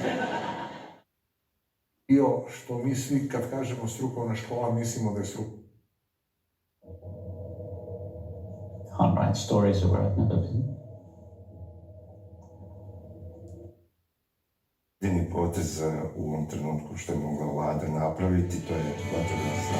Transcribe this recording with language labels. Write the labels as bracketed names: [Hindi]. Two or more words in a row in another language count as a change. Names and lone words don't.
[Croatian] Dio što mi svi kad kažemo strukovna škola mislimo da je strukovna. [English] Can't write stories of where I've never been. [Croatian] Jedini potez u ovom trenutku što je mogla vlada napraviti, to je vatrogasna